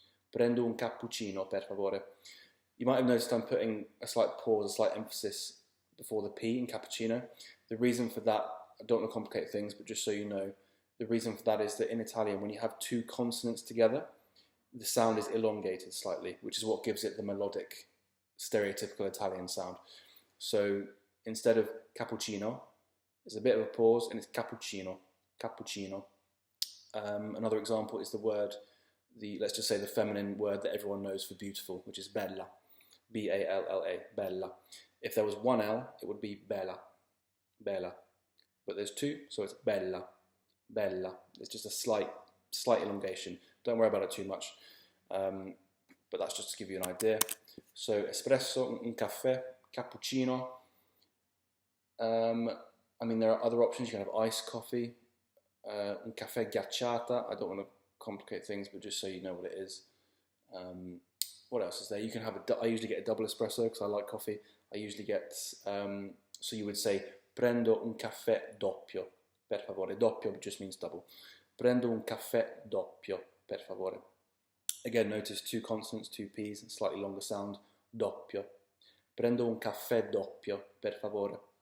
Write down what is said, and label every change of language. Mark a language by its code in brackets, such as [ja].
[it] Prendo un cappuccino, per favore. [en] You might have noticed I'm putting a slight pause, a slight emphasis before the P in cappuccino. The reason for that, I don't want to complicate things, but just so you know, the reason for that is that in Italian, when you have two consonants together, the sound is elongated slightly, which is what gives it the melodic, stereotypical Italian sound. So instead of cappuccino, there's a bit of a pause, and it's cappuccino, cappuccino. Another example is the word, let's just say the feminine word that everyone knows for beautiful, which is bella, B-A-L-L-A, bella. If there was one L, it would be bella, bella. But there's two, so it's bella, bella. It's just a slight elongation. Don't worry about it too much. But that's just to give you an idea. So espresso, un caffè, cappuccino. I mean, there are other options. You can have iced coffee, [it] un caffè ghiacciata. [en] I don't want to complicate things, but just so you know what it is. What else is there? You can have I usually get a double espresso because I like coffee. I usually get, so you would say, [it] prendo un caffè doppio, per favore. [en] Doppio just means double. [it] Prendo un caffè doppio, per favore. [en] Again, notice two consonants, two P's, and slightly longer sound, doppio. [it] Prendo un caffè doppio, per favore.